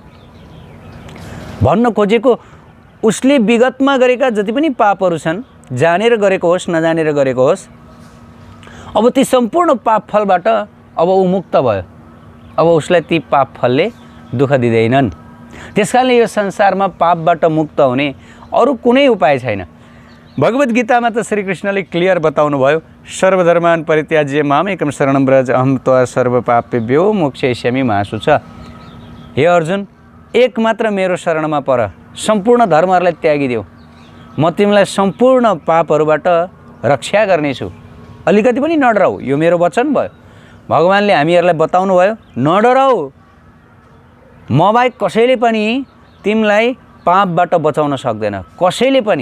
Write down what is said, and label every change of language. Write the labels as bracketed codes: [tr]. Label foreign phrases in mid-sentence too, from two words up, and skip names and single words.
[ne] भन्न खोजेको उसले विगतमा गरेका जति पनि पापहरू छन्, जानेर गरेको होस् नजानेर गरेको होस्, अब ती सम्पूर्ण पाप फलबाट अब ऊ मुक्त भयो। अब उसलाई ती पाप फलले दुःख दिँदैनन्। त्यसकारणले यो संसारमा पापबाट मुक्त हुने अरू कुनै उपाय छैन। भगवत गीतामा त श्रीकृष्णले क्लियर बताउनु भयो, [sa] सर्वधर्मान परित्याज्य मामेकं शरणं व्रज अहं त्वा सर्वपापेभ्यो मोक्षयिष्यामि मा शुचः। [ne] हे अर्जुन, एक मात्र मेरो शरणमा पर, सम्पूर्ण धर्महरूलाई त्यागिदेऊ, म तिमीलाई सम्पूर्ण पापहरूबाट रक्षा गर्नेछु। अलिकति पनि नडराऊ, यो मेरो वचन भयो। भगवानले हामीहरूलाई बताउनु भयो, नडराऊ, म बाहेक कसैले पनि तिमीलाई पापबाट बचाउन सक्दैन, कसैले पनि।